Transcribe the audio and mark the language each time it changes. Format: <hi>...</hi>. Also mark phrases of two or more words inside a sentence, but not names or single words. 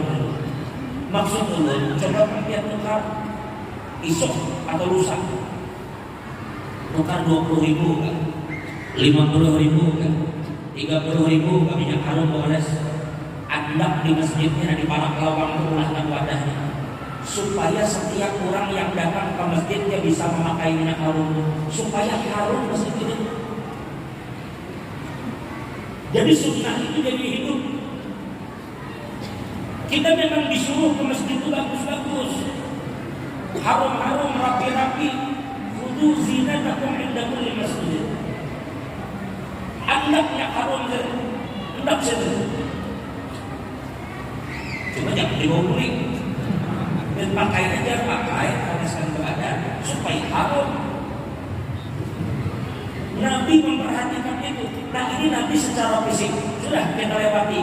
<bjn>Maksud ulun coba lihat tukar isok atau lusa, tukar 20.000 kan, 50.000 kan, 30.000 kan minyak harum boleh andap di masjidnya, di para kelawang perulahkan wadahnya, supaya setiap orang yang datang ke masjid dia bisa memakai minyak harum, supaya harum masjid itu. Jadi sunnah itu jadi hidup. Kita memang disuruh ke masjid itu bagus-bagus, harum-harum, rapi-rapi.</bjn> <ar>خذوا زينتكم عند كل مسجد.</ar> <bjn>Andapnya harum, andap saja. Cuma jangan dibawa pulang. Dan pakai aja, oleskan ke badan supaya harum. Nabi memperhatikan itu. Nah ini Nabi secara fisik sudah kita lewati.</bjn>